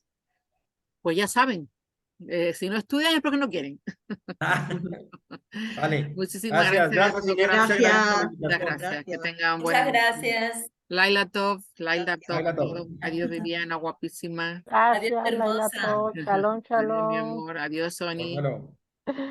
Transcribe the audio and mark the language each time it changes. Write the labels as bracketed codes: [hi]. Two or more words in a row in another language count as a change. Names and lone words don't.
[es] Pues ya saben, si no estudian es porque no quieren. Vale. Muchísimas Gracias, gracias. gracias, Inés. Muchas gracias por la Gracias. Muchas invitación. gracias. Que Gracias. tengan Muchas buen gracias. [he] לילה טוב, לילה טוב, לילה טוב. [es] todo. Adiós, Viviana, guapísima. Adiós, Gracias, Laila hermosa. [he] טוב. שלום, [es] Adiós, mi shalom. amor. Adiós, Sony. Bueno.